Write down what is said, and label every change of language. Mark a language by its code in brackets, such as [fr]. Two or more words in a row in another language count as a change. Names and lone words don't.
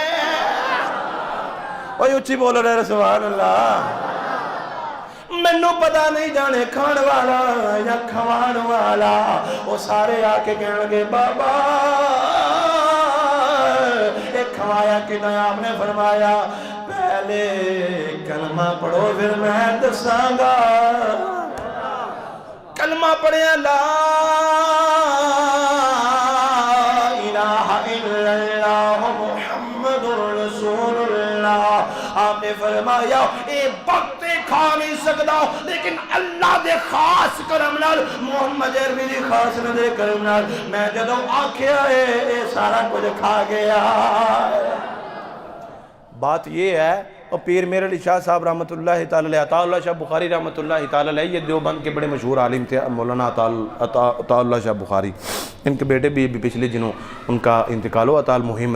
[pa] اوئے اچی بول رہے [ar] سبحان الله [pa] مینوں پتا نہیں جانے کھاݨ والا یا کھواݨ والا او سارے آکے کہنے لگے بابا اک کھوایا کہ نہیں آپنے فرمایا پہلے کلمہ پڑھو فیر میں دساں گا کلمہ پڑھے [ar] لا إله إلا الله محمد رسول الله [pa] آپنے فرمایا اے وقت کھا نہیں سکتا لیکن اللہ دے خاص کرم نال محمد عربی دی خاص نظر کرم نال میں جدوں آکھیا اے سارا کچھ کھا گیا۔ [ur] بات یہ ہے اور پیر میر علی شاہ صاحب [ar] رحمۃ اللہ تعالی علیہ، [ur] عطا اللہ شاہ بخاری [ar] رحمۃ اللہ تعالی علیہ، [ur] یہ دیوبند کے بڑے مشہور عالم تھے مولانا عطا اللہ شاہ بخاری، ان کے بیٹے بھی پچھلے دنوں ان کا انتقال ہوا، عطا المہیمن۔